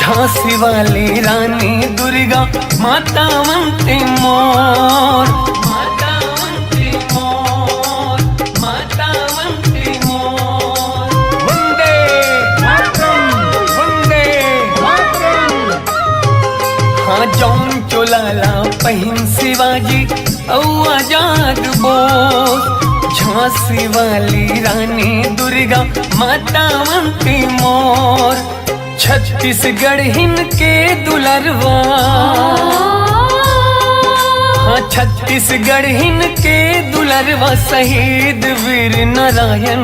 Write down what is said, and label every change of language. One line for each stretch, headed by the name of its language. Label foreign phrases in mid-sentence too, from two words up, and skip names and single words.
Chhattisgarhi: झांसी वाली रानी दुर्गा मातावंती मोर मातावंती मोर मातावंती मोर।
Sanskrit: वंदे मातरम वंदे मातरम।
Chhattisgarhi: हाँ जौन चोलाला पहिन शिवाजी औ आजाद बोस। झांसी वाली रानी दुर्गा मातावंती मोर। छत्तीसगढ़ हिन के दुलरवा हाँ छत्तीसगढ़ हिन के दुलरवा शहीद वीर नारायण।